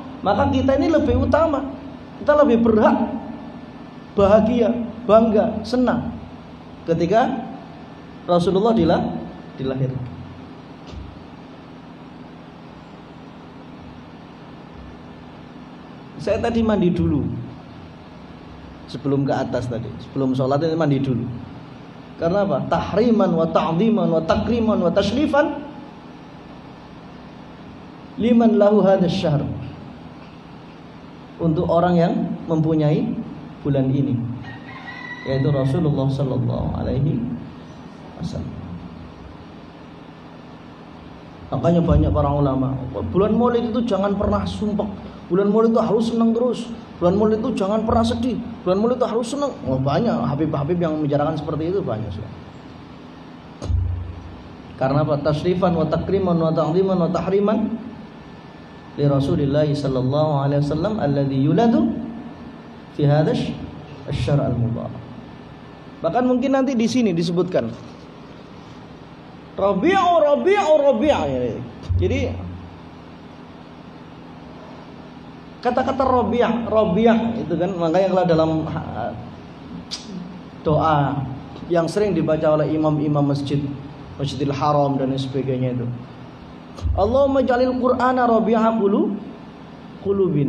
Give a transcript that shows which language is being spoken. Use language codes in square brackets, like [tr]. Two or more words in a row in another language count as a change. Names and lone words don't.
[id] Maka kita ini lebih utama. Kita lebih berhak bahagia, bangga, senang ketika Rasulullah dilahirkan. Saya tadi mandi dulu. Sebelum ke atas tadi, sebelum sholat ini mandi dulu. Karena apa? [ar] تحريما وتعظيما وتكريما وتشريفا لمن له هذا الشهر, [id] untuk orang yang mempunyai bulan ini, yaitu Rasulullah [ar] صلى الله عليه وسلم. [id] Makanya banyak para ulama, bulan Maulid itu jangan pernah sumpah. Bulan Maulid itu harus senang terus. Bulan Maulid itu jangan pernah sedih. Bulan Maulid itu harus senang. Oh, banyak habib-habib yang membicarakan seperti itu, banyak sudah. Karena apa? [ar] تشريفا وتكريما وتعظيما وتحريما لرسول الله صلى الله عليه وسلم الذي يولد في هذا الشهر المبارك. [id] Bahkan mungkin nanti di sini disebutkan Rabi'u. Jadi kata-kata Rabi'ah itu kan, makanya kalau dalam doa yang sering dibaca oleh imam-imam Masjidil Haram dan sebagainya itu, [ar] اللهم اجعل القرآن ربيع قلوبنا.